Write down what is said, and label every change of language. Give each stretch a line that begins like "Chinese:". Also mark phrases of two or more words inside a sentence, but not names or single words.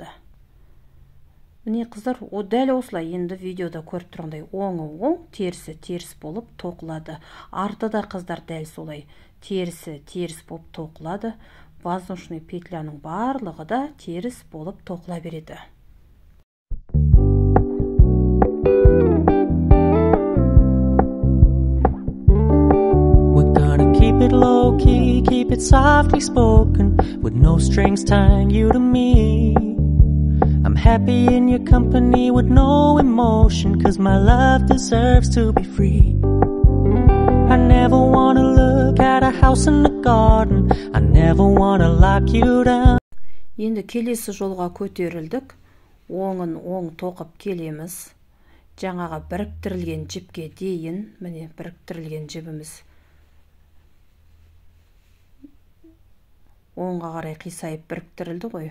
Kazakh: Міне қыздар, дәл осылай енді видеода көріп тұрғандай оңы оң, терісі теріс болып тоқылады. Арты да қыздар дәл солай терісі теріс болып тоқылады. Воздушный петляның барлығы да теріс болып тоқыла береді.
English: We're gonna keep it low key, keep it softly spoken, with no strings tying you to me. I'm happy in your company with no emotion, 'cause my love deserves to be free. I never wanna look at a house in the garden. I never wanna lock you down.
Kazakh: Енді келесі жолға көтерілдік. Оңын оң тоқып келеміз. Жаңаға біріктірілген жіпке дейін, міне біріктірілген жібіміз оңға қарай қисайып біріктірілді ғой.